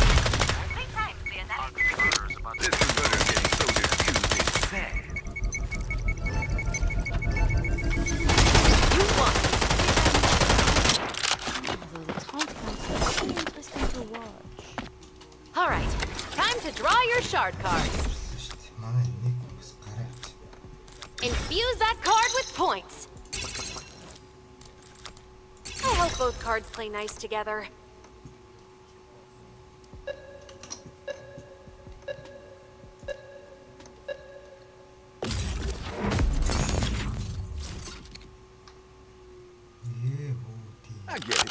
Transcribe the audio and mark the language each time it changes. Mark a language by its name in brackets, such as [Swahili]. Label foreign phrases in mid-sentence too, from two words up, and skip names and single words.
[English] This converter's getting so diffused, it's sad. You won. Although the tank ones were pretty interesting to watch. All right, time to draw your shard cards. [Mongolian] Манай нэг бас гараад. [English] Infuse that card with points. I hope both cards play nice together. I get it.